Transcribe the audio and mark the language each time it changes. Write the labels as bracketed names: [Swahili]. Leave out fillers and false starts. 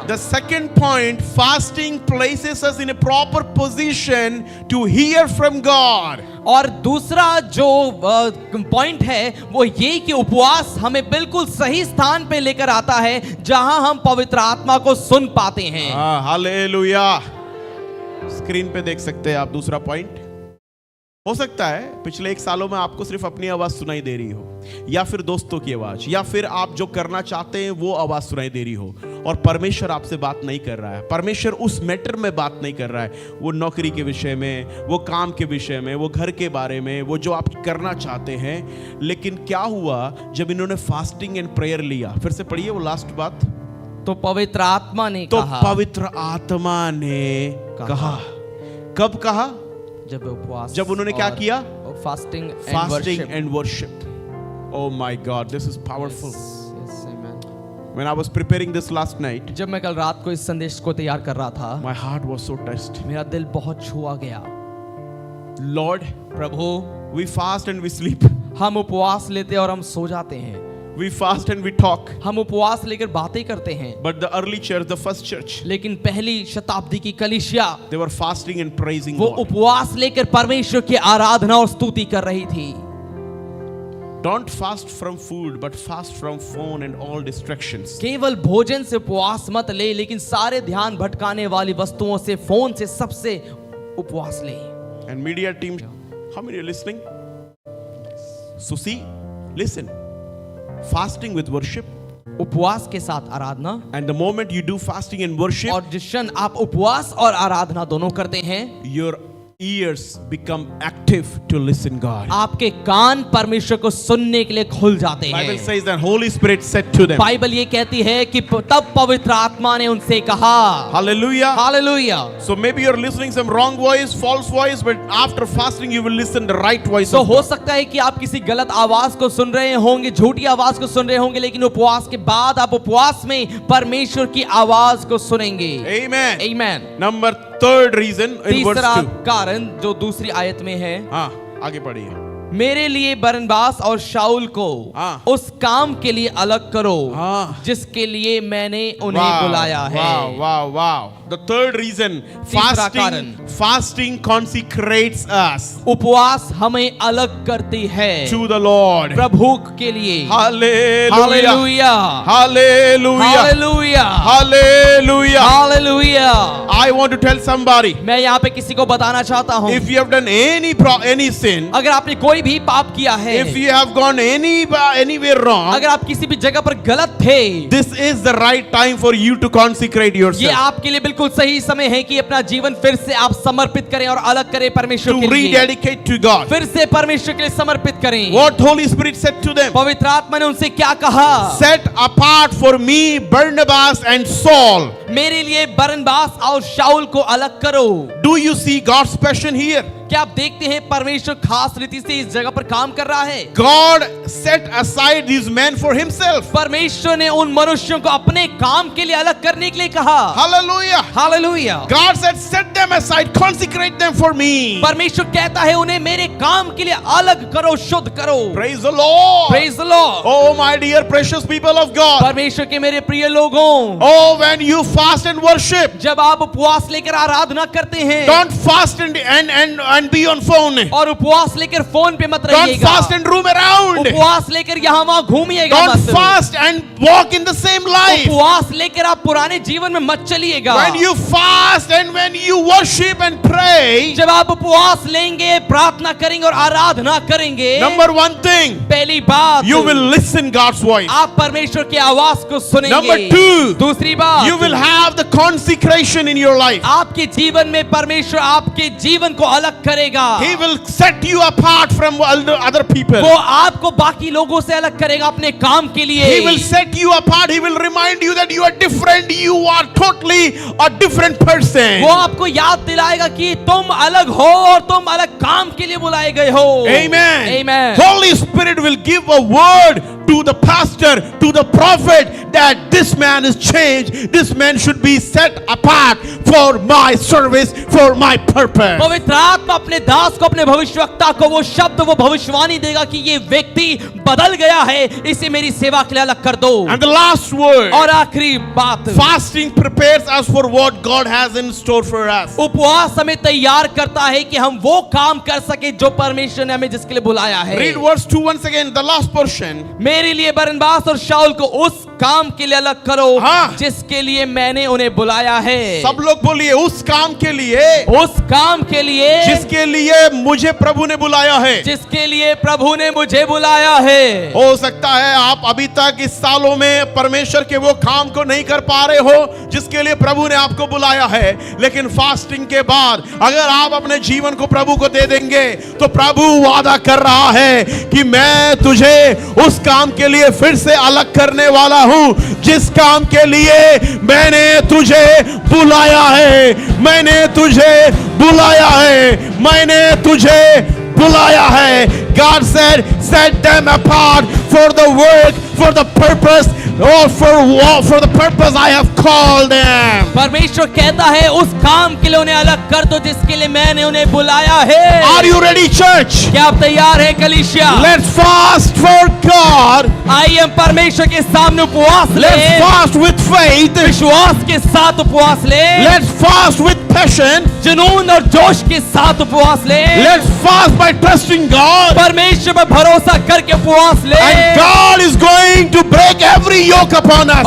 [English] The second point, fasting places us in a proper position to hear from God. [Hindi] और दूसरा जो point है वो ये कि उपवास हमें बिल्कुल सही स्थान पे लेकर आता है जहां हम पवित्र आत्मा को सुन पाते हैं। हालेलुया। स्क्रीन पे देख सकते हैं आप दूसरा पॉइंट। हो सकता है पिछले 1 सालों में आपको सिर्फ अपनी आवाज सुनाई दे रही हो, या फिर दोस्तों की आवाज, या फिर आप जो करना चाहते हैं वो आवाज सुनाई दे रही हो, और परमेश्वर आपसे बात नहीं कर रहा है। परमेश्वर उस मैटर में बात नहीं कर रहा है, वो नौकरी के विषय में, वो काम के विषय में, वो घर के बारे में, वो जो आप करना चाहते हैं। लेकिन क्या हुआ जब इन्होंने [English] fasting and prayer [Hindi] लिया? फिर से पढ़िए वो लास्ट बात। तो पवित्र आत्मा ने कहा। पवित्र आत्मा ने कहा। कब कहा? जब उपवास, जब उन्होंने क्या किया? [English] Fasting and worship. Oh my God, this is powerful. Yes, amen. When I was preparing this last night, [Hindi] जब मैं कल रात को इस संदेश को तैयार कर रहा था, [English] my heart was so touched. [Hindi] मेरा दिल बहुत छुआ गया। [English] Lord, [Hindi] Prabhu, [English] we fast and we sleep. [Hindi] हम उपवास लेते और हम सो जाते हैं। [English] We fast and we talk. [Hindi] हम उपवास लेकर बातें करते हैं। [English] But the early church, the first church, [Hindi] लेकिन पहली शताब्दी की कलीसिया, [English] they were fasting and praising [Hindi] वो [English] God. [Hindi] उपवास लेकर परमेश्वर की आराधना और स्तुति कर रही थी। [English] Don't fast from food, but fast from phone and all distractions. [Hindi] केवल भोजन से उपवास मत ले, लेकिन सारे ध्यान भटकाने वाली वस्तुओं से, फोन से, सबसे उपवास ले। [English] And media team, how many are listening? So see, listen, fasting with worship, [Hindi] उपवास के साथ आराधना, [English] and the moment you do fasting and worship, [Hindi] और जिस क्षण आप उपवास और आराधना दोनों करते हैं, [English] your ears become active to listen God. [Hindi] आपके कान परमेश्वर को सुनने के लिए खुल जाते [English] Bible [Hindi] हैं। [English] says that Holy Spirit said to them, [Hindi] Bible ये कहती है कि तब पवित्र आत्मा ने उनसे कहा, [English] hallelujah. [Hindi] Hallelujah. [English] So maybe you're listening some wrong voice, false voice, but after fasting you will listen the right voice [Hindi] तो [English] of [Hindi] हो [English] God. [Hindi] सकता है कि आप किसी गलत आवाज को सुन रहे होंगे, झूठी आवाज को सुन रहे होंगे, लेकिन उपवास के बाद आप उपवास में परमेश्वर की आवाज को सुनेंगे। [English] Amen. [Hindi] आमीन। [English] Number third reason in verse [Hindi] तीसरा [English] 2. [Hindi] कारण जो दूसरी आयत में है, हाँ, आगे पढ़िए। मेरे लिए बरनबास और शाऊल को हाँ। उस काम के लिए अलग करो हाँ। जिसके लिए मैंने उन्हें बुलाया है। [English] Wow, wow, wow. The third reason, [Hindi] तीसरा कारण। [English] fasting consecrates us [Hindi] उपवास हमें अलग करती है [English] to the Lord. [Hindi] प्रभु के लिए। [English] Hallelujah. [Hindi] Hallelujah, [English] Hallelujah. [Hindi] Hallelujah, [English] Hallelujah. [Hindi] Hallelujah. [English] I want to tell somebody, [Hindi] मैं यहाँ पे किसी को बताना चाहता हूँ, [English] if you have done any sin, [Hindi] अगर आपने कोई भी पाप किया है, [English] if you have gone anywhere wrong, [Hindi] अगर आप किसी भी जगह पर गलत थे, [English] this is the right time for you to consecrate [Hindi] ये [English] yourself, [Hindi] आपके लिए बिल्कुल सही समय है कि अपना जीवन फिर से आप समर्पित करें और अलग करें परमेश्वर [English] to [Hindi] के लिए, [English] rededicate to God. [Hindi] फिर से परमेश्वर के लिए समर्पित करें। [English] What Holy Spirit said to them, [Hindi] पवित्र आत्मा ने उनसे क्या कहा? [English] set apart for me Barnabas and Saul. [Hindi] मेरे लिए बरनबास और शाऊल को अलग करो। [English] Do you see God's passion here? [Hindi] क्या आप देखते हैं परमेश्वर खास रीति से इस जगह पर काम कर रहा है? [English] God set aside these men for himself. [Hindi] परमेश्वर ने उन मनुष्यों को अपने काम के लिए अलग करने के लिए कहा। [English] Hallelujah. [Hindi] Hallelujah. [English] God said, set them aside, consecrate them for me. [Hindi] परमेश्वर कहता है उन्हें मेरे काम के लिए अलग करो, शुद्ध करो। [English] Praise the Lord. Praise the Lord. Oh, my dear precious people of God. [Hindi] परमेश्वर के मेरे प्रिय लोगों, [English] Oh, when you fast and worship, [Hindi] जब आप उपवास लेकर आराधना करते हैं, [English] don't fast and be on phone. [Hindi] और उपवास लेकर फोन पे मत [English] Don't [Hindi] रहिएगा, [English] fast and roam around. [Hindi] उपवास लेकर यहाँ वहाँ घूमिएगा [English] Don't [Hindi] मत, [English] fast and walk in the same life. [Hindi] उपवास लेकर आप पुराने जीवन में मत चलिएगा। [English] When you fast and when you worship and pray, [Hindi] जब आप उपवास लेंगे, प्रार्थना करेंगे और आराधना करेंगे, [English] number one thing, [Hindi] पहली बात, [English] you will listen God's voice. [Hindi] आप परमेश्वर की आवाज को सुनेंगे। [English] Number two, [Hindi] दूसरी बात, [English] you will have the consecration in your life. [Hindi] आपके जीवन में परमेश्वर आपके जीवन को अलग करेगा। [English] He will set you apart from other people. [Hindi] वो आपको बाकी लोगों से अलग करेगा अपने काम के लिए। [English] He will set you apart. He will remind you that you are different. You are totally a different person. [Hindi] वो आपको याद दिलाएगा कि तुम अलग हो और तुम अलग काम के लिए बुलाए गए हो। [English] Amen. Amen. Holy Spirit will give a word to the pastor, to the prophet, that this man is changed. This man should be set apart for my service, for my purpose. [Hindi] पवित्र आत्मा अपने दास को, अपने भविष्यवक्ता को वो शब्द, वो भविष्यवाणी देगा कि ये व्यक्ति बदल गया है, इसे मेरी सेवा के लिए अलग कर दो। [English] And the last word, [Hindi] और आखिरी बात, [English] fasting prepares us for what God has in store for us. [Hindi] उपवास हमें तैयार करता है कि हम वो काम कर सके जो परमेश्वर ने हमें जिसके लिए बुलाया है। [English] Read verse 2 once again, the last portion. [Hindi] मेरे लिए बरनबास और शाऊल को उस काम के लिए अलग करो हाँ। जिसके लिए मैंने उन्हें बुलाया है। सब लोग बोलिए, उस काम के लिए उस काम के लिए जिसके लिए मुझे प्रभु ने बुलाया है। जिसके लिए प्रभु ने मुझे बुलाया है। हो सकता है आप अभी तक इस सालों में परमेश्वर के वो काम को नहीं कर पा रहे हो जिसके लिए प्रभु ने आपको बुलाया है, लेकिन फास्टिंग के बाद अगर आप अपने जीवन को प्रभु को दे देंगे तो प्रभु वादा कर रहा है कि मैं तुझे उस काम के लिए फिर से अलग करने वाला हूं जिस काम के लिए मैंने तुझे बुलाया है। मैंने तुझे बुलाया है, मैंने तुझे बुलाया है। [English] God said, set them apart for the work, for the purpose, or for the purpose I have called them. [Hindi] परमेश्वर कहता है उस काम के लिए उन्हें अलग कर दो जिसके लिए मैंने उन्हें बुलाया है। [English] Are you ready, church? [Hindi] क्या आप तैयार हैं कलीसिया? [English] Let's fast for God. [Hindi] आइए हम परमेश्वर के सामने उपवास [English] Let's [Hindi] लें, [English] fast with faith. [Hindi] विश्वास के साथ उपवास लें, [English] Let's fast with passion. [Hindi] जुनून और जोश के साथ उपवास लें, [English] Let's fast by trusting God. [Hindi] परमेश्वर पर भरोसा करके उपवास लें, [English] And God is going to break every yoke upon us.